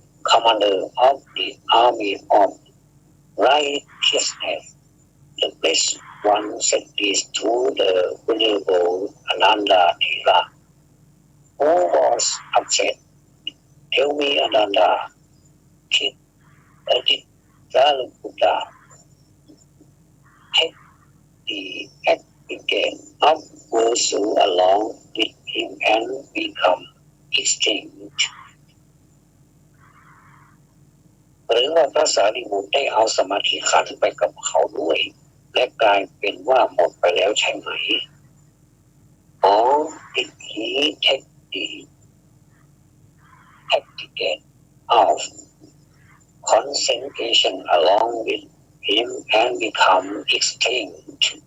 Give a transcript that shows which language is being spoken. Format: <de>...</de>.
<en>commander of the army of righteousness, the blessed one said this to the venerable Ananda Thera, who was upset. Tell me, Ananda, did Sariputta take the aggregate of virtue along with him and become extinct?</en> <th>หรือว่าพระสารีบุตรได้เอาสมาธิขันธ์ไปกับเขาด้วยและกลายเป็นว่าหมดไปแล้วใช่ไหม</th> <en>Or did he take the aggregate of concentration along with him and become extinct</en>